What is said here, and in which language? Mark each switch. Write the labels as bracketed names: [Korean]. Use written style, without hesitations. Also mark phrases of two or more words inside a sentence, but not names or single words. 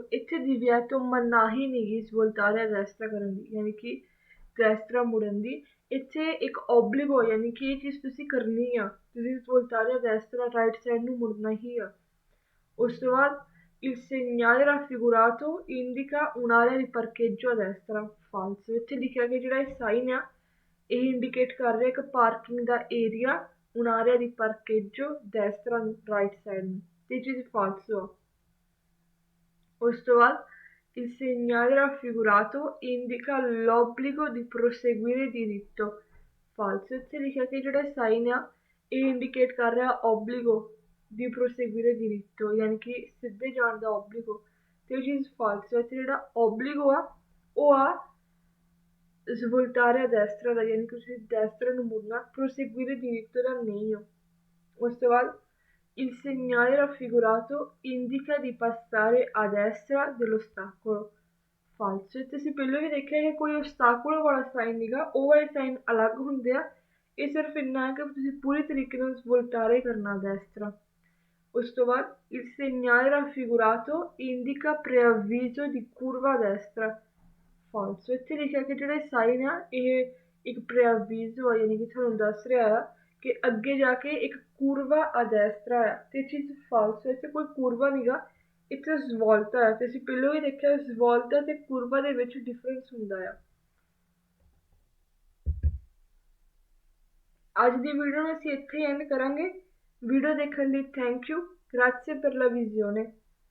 [Punjabi] ਇੱਥੇ divieto ਮਨਾਹੀ ਨਹੀਂਗੀ [Italian] svoltare a destra [Punjabi] ਕਰਨ ਦੀ, ਯਾਨੀ ਕਿ destra ਮੁੜਨ ਦੀ। ਇੱਥੇ ਇੱਕ obbligo ਯਾਨੀ ਕਿ ਇਹ ਚੀਜ਼ ਤੁਸੀਂ ਕਰਨੀ ਆ, ਤੁਸੀਂ [Italian] svoltare a destra [English] right side [Punjabi] ਨੂੰ ਮੁੜਨਾ ਹੀ ਆ। ਉਸ ਤੋਂ ਬਾਅਦ [Italian] il segnale raffigurato indica un'area di parcheggio a destra, falso। [Punjabi] ਇੱਥੇ ਲਿਖਿਆ ਕਿ ਜਿਹੜਾ ਇਹ ਸਾਈਨ ਆ ਇਹ ਇੰਡੀਕੇਟ ਕਰ ਰਿਹਾ ਇੱਕ ਪਾਰਕਿੰਗ ਦਾ ਏਰੀਆ, [Italian] un'area di parcheggio destra [English] right side [Punjabi] ਨੂੰ, ਤੇ ਇਹ ਚੀਜ਼ ਫਾਲਸ ਆ। ਉਸ ਤੋਂ ਬਾਅਦ [Italian] il segnale raffigurato indica l'obbligo di proseguire diritto, falso। [Punjabi] ਇੱਥੇ ਲਿਖਿਆ ਕਿ ਜਿਹੜਾ ਸਾਈਨ ਆ ਇਹ ਇੰਡੀਕੇਟ ਕਰ ਰਿਹਾ [Italian] obbligo di proseguire diritto, [Punjabi] ਯਾਨੀ ਕਿ ਸਿੱਧੇ ਜਾਣ ਦਾ obbligo, ਤੇ ਇਹ ਚੀਜ਼ ਫਾਲਸ ਹੈ। ਇੱਥੇ ਜਿਹੜਾ obbligo ਆ ਉਹ ਆ [Italian] svoltare a destra [Punjabi] ਦਾ, ਯਾਨੀ ਕਿ ਤੁਸੀਂ destra ਨੂੰ ਮੁੜਨਾ, [Italian] proseguire diritto [Punjabi] ਦਾ ਨਹੀਂ ਹੋ। ਉਸ ਤੋਂ ਬਾਅਦ [Italian] Il segnale raffigurato indica di passare a destra dell'ostacolo। ਫਾਲਸੋ। [Punjabi] ਤੇ ਅਸੀਂ ਪਹਿਲਾਂ ਵੀ ਦੇਖਿਆ ਕਿ ਕੋਈ ਓਬਸਟਾਕਲ ਵਾਲਾ ਸਾਈਨ ਨੀਗਾ, ਉਹ ਵਾਲੇ ਸਾਈਨ ਅਲੱਗ ਹੁੰਦੇ ਆ। ਇਹ ਸਿਰਫ ਇੰਨਾ ਹੈ ਕਿ ਤੁਸੀਂ ਪੂਰੀ ਤਰੀਕੇ ਨਾਲ ਵੋਲਟਾਰੇ ਕਰਨਾ ਹੁੰਦਾ ਇਸ ਤਰ੍ਹਾਂ। ਉਸ ਤੋਂ ਬਾਅਦ [Italian] il segnale raffigurato indica preavviso di curva a destra। [Punjabi] ਫਾਲਸੋ। ਇੱਥੇ ਲਿਖਿਆ ਕਿ ਜਿਹੜਾ ਸਾਈਨ ਆ ਇਹ ਇੱਕ preavviso ਆ, ਯਾਨੀ ਕਿ ਤੁਹਾਨੂੰ ਦੱਸ ਰਿਹਾ ਆ ਕਿ ਅੱਗੇ ਜਾ ਕੇ ਇੱਕ [Italian] curva a destra [Punjabi] ਆ, ਤੇ ਇਹ ਚੀਜ਼ ਫਾਲਸੋ। ਇੱਥੇ ਕੋਈ curva ਨੀਗਾ, ਇੱਥੇ ਸਵੋਲਤਾ ਹੈ। ਤੇ ਅਸੀਂ ਪਹਿਲਾਂ ਵੀ ਦੇਖਿਆ ਸਵੋਲਤਾ ਤੇ curva ਦੇ ਵਿੱਚ ਡਿਫਰੈਂਸ ਹੁੰਦਾ ਆ। ਅੱਜ ਦੀ ਵੀਡੀਓ ਨੂੰ ਅਸੀਂ ਇੱਥੇ ਐਂਡ ਕਰਾਂਗੇ। ਵੀਡੀਓ ਦੇਖਣ ਲਈ [English] thank you. [Italian] Grazie per la visione.